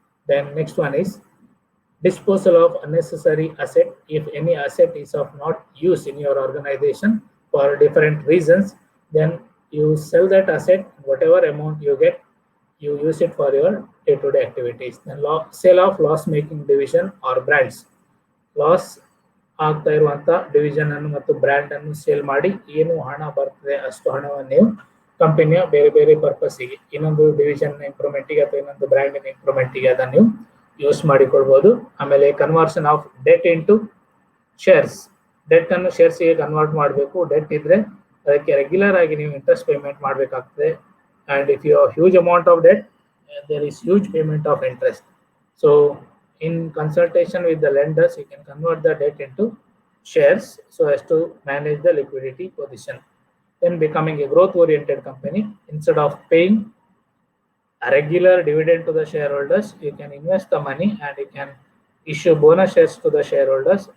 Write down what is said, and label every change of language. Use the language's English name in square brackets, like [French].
[English] Then next one is disposal of unnecessary asset. If any asset is of not use in your organization for different reasons, then you sell that asset. Whatever amount you get, you use it for your day-to-day activities. Then sale of loss-making division or brands. [Kannada] Loss ಆಗ್ತಾ ಇರುವಂತ division ಅನ್ನು ಮತ್ತು brand ಅನ್ನು sale ಮಾಡಿ ಏನು ಹಣ ಬರ್ತದೆ ಅಷ್ಟು ಹಣವನ್ನು ನೀವು ಕಂಪನಿಯ ಬೇರೆ ಬೇರೆ ಪರ್ಪಸ್ಗೆ, ಇನ್ನೊಂದು ಡಿವಿಷನ್ ಇಂಪ್ರೂವ್ಮೆಂಟ್ಗೆ ಅಥವಾ ಇನ್ನೊಂದು ಬ್ರ್ಯಾಂಡಿನ ಇಂಪ್ರೂವ್ಮೆಂಟ್ಗೆ ಅದನ್ನು ನೀವು ಯೂಸ್ ಮಾಡಿಕೊಳ್ಬಹುದು. ಆಮೇಲೆ conversion of debt into shares, debt ಅನ್ನು ಶೇರ್ಸ್ಗೆ ಕನ್ವರ್ಟ್ ಮಾಡಬೇಕು. ಡೆಟ್ ಇದ್ರೆ ಅದಕ್ಕೆ ರೆಗ್ಯುಲರ್ ಆಗಿ ನೀವು ಇಂಟ್ರೆಸ್ಟ್ ಪೇಮೆಂಟ್ ಮಾಡಬೇಕಾಗ್ತದೆ. [English] And if you have huge amount of debt, there is huge payment of interest. So in consultation with the lenders, you can convert the debt into shares so as to manage the liquidity position. Then becoming a growth oriented company, instead of paying a regular dividend to the shareholders, you can invest the money and you can issue bonus shares to the shareholders.